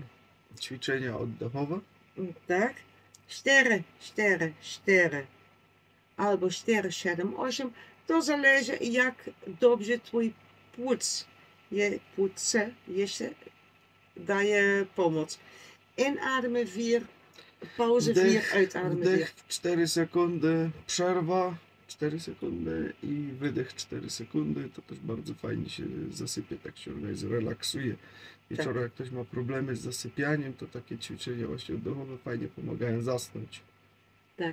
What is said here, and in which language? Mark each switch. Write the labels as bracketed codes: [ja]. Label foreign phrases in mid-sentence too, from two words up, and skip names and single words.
[pl] Ćwiczenia oddechowe. Tak? 4, 4, 4 albo 4, 7, 8. To zależy, jak dobrze twój płuce jeszcze daje pomoc. [nl] Inademen 4, pauze 4, uitademen 4. [pl] Wdech w 4 sekundy, przerwa 4 sekundy i wydech 4 sekundy. To też bardzo fajnie się zasypie, tak się organizuje, relaksuje. Wieczorem jak ktoś ma problemy z zasypianiem, to takie ćwiczenia właśnie oddechowe fajnie pomagają zasnąć. Tak.